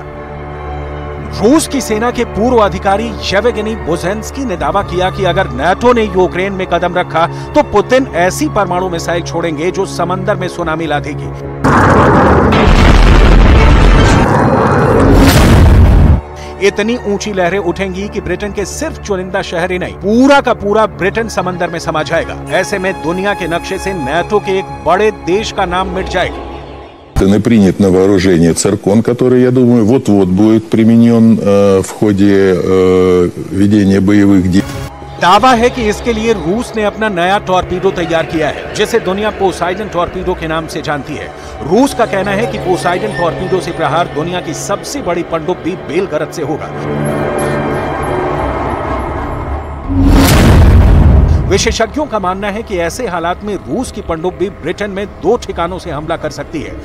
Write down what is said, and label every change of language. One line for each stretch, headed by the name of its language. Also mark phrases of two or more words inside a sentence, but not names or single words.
Hindi: रूस की सेना के पूर्व अधिकारी येवगेनी बुजेंस्की ने दावा किया कि अगर नाटो ने यूक्रेन में कदम रखा तो पुतिन ऐसी परमाणु मिसाइल छोड़ेंगे जो समंदर में सुनामी ला देगी। इतनी ऊंची लहरें उठेंगी कि ब्रिटेन के सिर्फ चुनिंदा शहर ही नहीं, पूरा का पूरा ब्रिटेन समंदर में समा जाएगा। ऐसे में दुनिया के नक्शे से नाटो के एक बड़े देश का नाम मिट जाएगा।
Russian: Принят на вооружение циркон, который, я думаю, вот-вот будет применен в ходе ведения боевых действий.
Hindi: दावा है कि इसके लिए रूस ने अपना नया टॉर्पीडो तैयार किया है, जिसे दुनिया पोसाइडन टॉर्पीडो के नाम से जानती है। रूस का कहना है कि पोसाइडन टॉर्पीडो से प्रहार दुनिया की सबसे बड़ी पनडुब्बी बेलगरद से होगा। विशेषज्ञों का मानना है कि ऐसे हालात में रूस की पनडुब्बी ब्रिटेन में 2 ठिकानों से हमला कर सकती है।